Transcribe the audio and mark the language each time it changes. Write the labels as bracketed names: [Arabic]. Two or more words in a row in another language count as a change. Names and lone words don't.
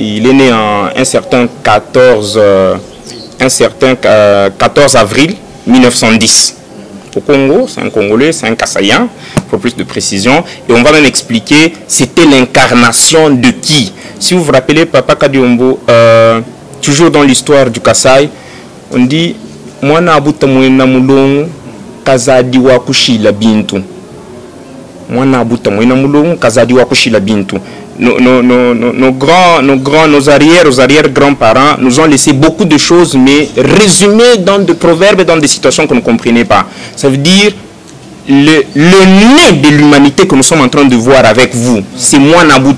[French] Il est né en un certain 14 avril 1910. Au Congo, c'est un Congolais, c'est un Kassaïen, pour plus de précision. Et on va même expliquer, c'était l'incarnation de qui? Si vous vous rappelez, Papa Kadiombo, toujours dans l'histoire du Kasaï, on dit, [Luba-Lulua] Mwana abuta mwena mulongo, Kazadi wa kushila bintu. Mwana abuta mwena mulongo, Kazadi wa kushila bintu. [French] Nos arrière-grands-parents nous ont laissé beaucoup de choses, mais résumées dans des proverbes et dans des situations qu'on ne comprenait pas. Ça veut dire le nez de l'humanité que nous sommes en train de voir avec vous, c'est moi Nabuta.